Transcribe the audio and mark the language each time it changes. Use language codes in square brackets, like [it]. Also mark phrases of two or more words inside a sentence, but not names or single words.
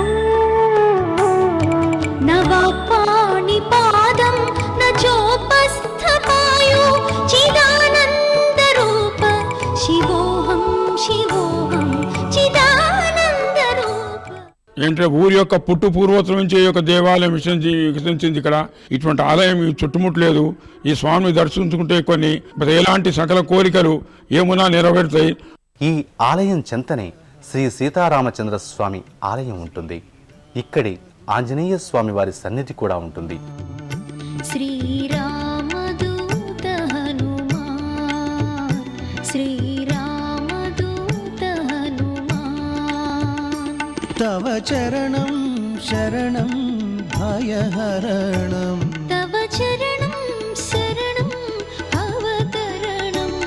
[sa] न वा पाणिपादं न चोपस्थपायु चिदानन्दरूप शिवोऽहं शिवोऽहं चिदानन्दरूप. [te] ఏంటంటే ఊరి యొక్క పుట్టు పూర్వోత్తరం నుంచి ఈ యొక్క దేవాలయం వికసించింది. ఇక్కడ ఇటువంటి ఆలయం చుట్టుముట్టలేదు. ఈ స్వామిని దర్శించుకుంటే కొన్ని ఎలాంటి సకల కోరికలు ఏమున్నా నెరవేరుతాయి. ఈ ఆలయం చెంతనే శ్రీ సీతారామచంద్ర స్వామి ఆలయం ఉంటుంది. ఇక్కడి ఆంజనేయ స్వామి వారి సన్నిధి కూడా ఉంటుంది. శ్రీరామదూత హనుమాన్ శ్రీరామదూత హనుమాన్ [sa] तव चरणं शरणं भयहरणं तव चरणं शरणं अवतरणं